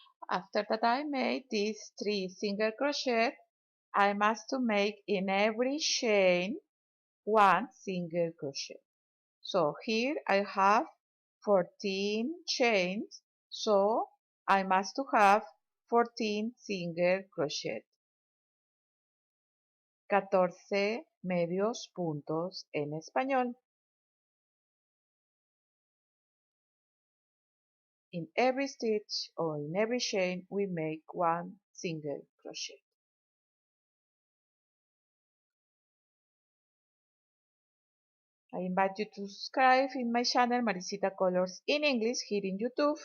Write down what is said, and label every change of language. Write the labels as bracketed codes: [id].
[en] After that I made these 3 single crochet, I must to make in every chain 1 single crochet. So here I have 14 chains, so I must to have 14 single crochet. [es] 14 medios puntos en español. [en] In every stitch or in every chain we make 1 single crochet. I invite you to subscribe in my channel Maricita Colors in English here in YouTube.